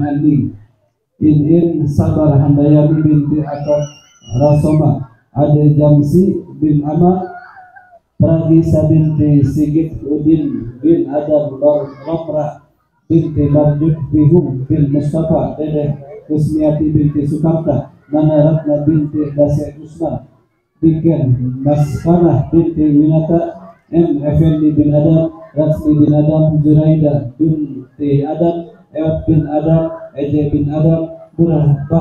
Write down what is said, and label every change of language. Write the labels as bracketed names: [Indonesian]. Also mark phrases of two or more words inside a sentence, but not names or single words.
[Indonesian] Andi, In Sabar Handayani binti Akad Rasoma, Ade Jamsi bin Ahmad, Pragisa binti Sigit Udin bin Adam Romra binti Marjuk Bihum bin Mustafa, Dedeh Kusmiati binti Sukamta, Nana Ratna binti Dasya Usman, Biken Maskanah binti Winata, M. Effendi bin Adam, Ratsli bin Adam, Zuraida binti Adam, Ewat bin Adam, Eje bin Adam, Burah